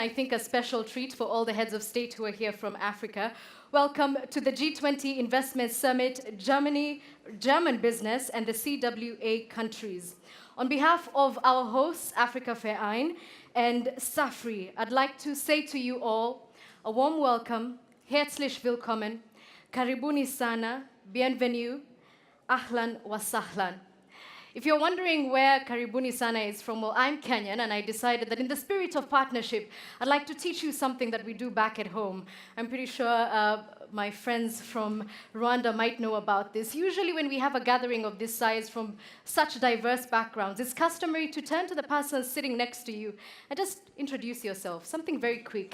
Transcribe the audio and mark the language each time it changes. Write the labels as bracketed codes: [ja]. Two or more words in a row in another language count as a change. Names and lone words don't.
[en] I think a special treat for all the heads of state who are here from Africa. Welcome to the G20 Investment Summit, German business, and the CWA countries. On behalf of our hosts, Afrika-Verein and SAFRI, I'd like to say to you all a warm welcome, [de] herzlich willkommen, [sw] karibuni sana, bienvenue, [ar] أهلا وسهلا. [en] If you're wondering where [sw] Karibuni Sana [en] is from, well, I'm Kenyan, and I decided that in the spirit of partnership, I'd like to teach you something that we do back at home. I'm pretty sure my friends from Rwanda might know about this. Usually when we have a gathering of this size from such diverse backgrounds, it's customary to turn to the person sitting next to you and just introduce yourself, something very quick.